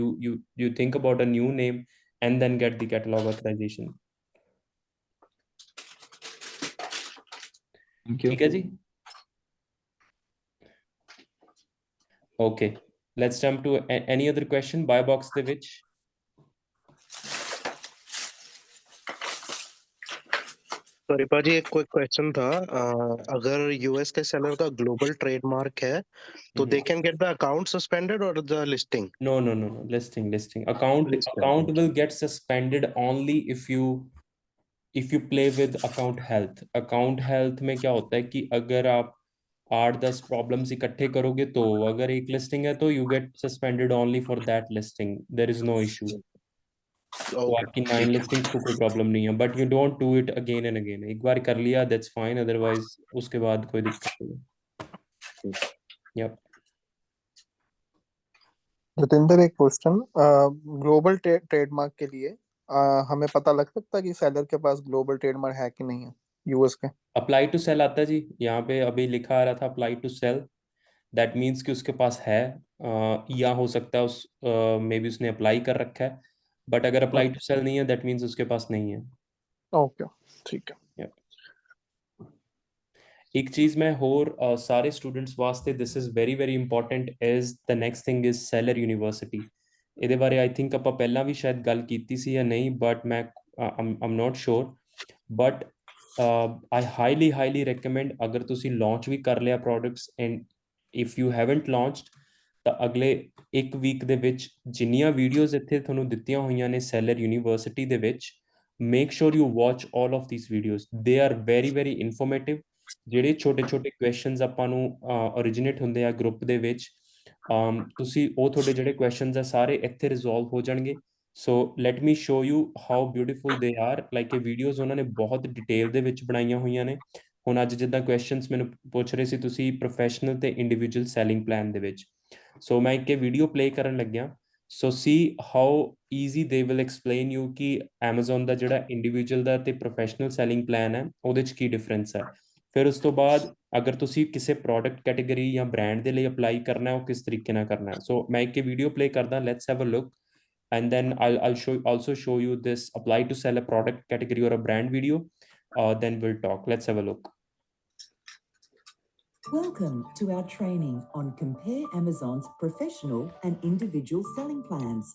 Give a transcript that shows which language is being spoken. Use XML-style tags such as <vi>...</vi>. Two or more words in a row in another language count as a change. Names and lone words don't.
<en>you think about a new name and then get the catalog authorization.</en> <pa>ਠੀਕ ਹੈ ਜੀ,</pa> <en>okay, let's jump to any other question.</en> <pa>ਬਾਏ ਬਾਕਸ ਦੇ ਵਿੱਚ</pa> <hi>सॉरी पाजी, एक</hi> <en>quick question</en> <hi>था। अगर यूएस के सेलर का</hi> <en>global trademark</en> <hi>है तो</hi> <en>they can get the account suspended</en> <hi>और</hi> <en>the listing? No. Listing. Account will get suspended only if you play with account health. Account health</en> <hi>में क्या होता है कि अगर आप 8-10 प्रॉब्लम्स इकट्ठे करोगे तो अगर एक लिस्टिंग है तो</hi> <en>you get suspended only for that listing, there is no issue.</en> <hi>तो आपकी 9 लिस्टिंग्स को कोई प्रॉब्लम नहीं है,</hi> <en>but you don't do it again and again.</en> <hi>एक बार कर लिया</hi> <en>that's fine,</en> <hi>अदरवाइज उसके बाद कोई दिक्कत नहीं है। यप। जतिंदर, एक क्वेश्चन,</hi> <en>global trademark</en> <hi>के लिए हमें पता लग सकता है कि सेलर के पास</hi> <en>global trademark</en> <hi>है कि नहीं है यूएस के?</hi> <en>apply to sell</en> <hi>आता है जी, यहाँ पे अभी लिखा आ रहा था</hi> <en>apply to sell, that means</en> <hi>कि उसके पास है, या हो सकता है उस मे बी उसने अप्लाई कर रखा है, बट अगर</hi> <en>apply to sell</en> <hi>नहीं है</hi> <en>that means</en> <hi>उसके पास नहीं है। ओके, ठीक है।</hi> <pa>ਇੱਕ ਚੀਜ਼ ਮੈਂ ਹੋਰ ਸਾਰੇ ਸਟੂਡੈਂਟਸ ਵਾਸਤੇ</pa> <en>this is very important is the next thing is Seller University.</en> <pa>ਇਹਦੇ ਬਾਰੇ</pa> <en>I think</en> <pa>ਆਪਾਂ ਪਹਿਲਾਂ ਵੀ ਸ਼ਾਇਦ ਗੱਲ ਕੀਤੀ ਸੀ ਜਾਂ ਨਹੀਂ, ਬਟ ਮੈਂ</pa> <en>I'm not sure, but I highly recommend</en> <pa>अगर ਤੁਸੀਂ launch ਵੀ ਕਰ ਲਿਆ</pa> <en>products and if you haven't launched</en> <pa>ਤਾਂ ਅਗਲੇ ਇੱਕ ਵੀਕ ਦੇ ਵਿੱਚ ਜਿੰਨੀਆਂ ਵੀਡੀਓਜ਼ ਇੱਥੇ ਤੁਹਾਨੂੰ ਦਿੱਤੀਆਂ ਹੋਈਆਂ ਨੇ ਸੈਲਰ ਯੂਨੀਵਰਸਿਟੀ ਦੇ ਵਿੱਚ,</pa> <en>make sure you watch all of these videos. They are very informative।</en> <pa>ਜਿਹੜੇ ਛੋਟੇ ਕੁਐਸਚਨਸ ਆਪਾਂ ਨੂੰ originate ਹੁੰਦੇ ਆ ਗਰੁੱਪ ਦੇ ਵਿੱਚ, ਤੁਸੀਂ ਉਹ ਤੁਹਾਡੇ ਜਿਹੜੇ ਕੁਐਸਚਨਸ ਆ ਸਾਰੇ ਇੱਥੇ ਰਿਜ਼ੋਲਵ ਹੋ ਜਾਣਗੇ।</pa> <en>so let me show you how beautiful they are, like</en> <pa>ਇਹ ਵੀਡੀਓਜ਼ ਉਹਨਾਂ ਨੇ ਬਹੁਤ ਡਿਟੇਲ ਦੇ ਵਿੱਚ ਬਣਾਈਆਂ ਹੋਈਆਂ ਨੇ। ਹੁਣ ਅੱਜ ਜਿੱਦਾਂ ਕੁਐਸਚਨਸ ਮੈਨੂੰ ਪੁੱਛ ਰਹੇ ਸੀ ਤੁਸੀਂ ਪ੍ਰੋਫੈਸ਼ਨਲ ਤੇ</pa> <en>individual selling plan</en> <pa>ਦੇ ਵਿੱਚ, ਸੋ ਮੈਂ ਇੱਕ</pa> <en>video play</en> <pa>ਕਰਨ ਲੱਗਿਆ।</pa> <en>so see how easy they will explain you</en> <pa>ਕਿ Amazon ਦਾ ਜਿਹੜਾ ਇੰਡੀਵਿਜੂਅਲ ਦਾ ਤੇ ਪ੍ਰੋਫੈਸ਼ਨਲ</pa> <en>selling plan</en> <pa>ਹੈ ਉਹਦੇ 'ਚ ਕੀ ਡਿਫਰੈਂਸ ਹੈ। ਫਿਰ ਉਸ ਤੋਂ ਬਾਅਦ ਅਗਰ ਤੁਸੀਂ ਕਿਸੇ</pa> <en>product category</en> <pa>ਜਾਂ ਬ੍ਰਾਂਡ ਦੇ ਲਈ ਅਪਲਾਈ ਕਰਨਾ ਹੈ ਉਹ ਕਿਸ ਤਰੀਕੇ ਨਾਲ ਕਰਨਾ ਹੈ। ਸੋ ਮੈਂ ਇੱਕ ਵੀਡੀਓ ਪਲੇ ਕਰਦਾ,</pa> <en>let's have a look and then I'll also show you this apply to sell a product category or a brand video, then we'll talk. Let's have a look. Welcome to our training on Compare Amazon's professional and individual selling plans.</en>